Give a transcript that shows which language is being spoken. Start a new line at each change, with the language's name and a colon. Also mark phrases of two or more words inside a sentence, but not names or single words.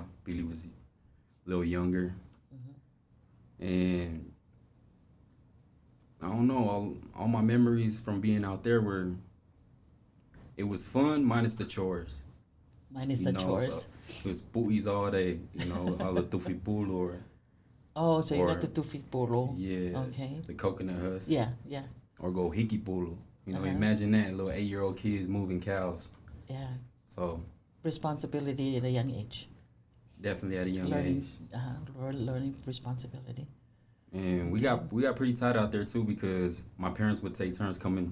English: Billy was a little younger, and I don't know. All my memories from being out there were. It was fun, minus the chores. Minus You the know, chores. So it was pu'is all day, you know, all the
Samoan: tufi pulu
English: or Oh, so you got or- the
Samoan: tufi polo.
English: yeah, Okay. the coconut husk. Yeah, yeah, Or go
Samoan: hiki pulu.
English: You know, Uh-huh. imagine that little 8-year-old kids moving cows. yeah. So Responsibility at a young age. definitely at a young Learning, age. learning responsibility. And we got pretty tight out there too because my parents would take turns coming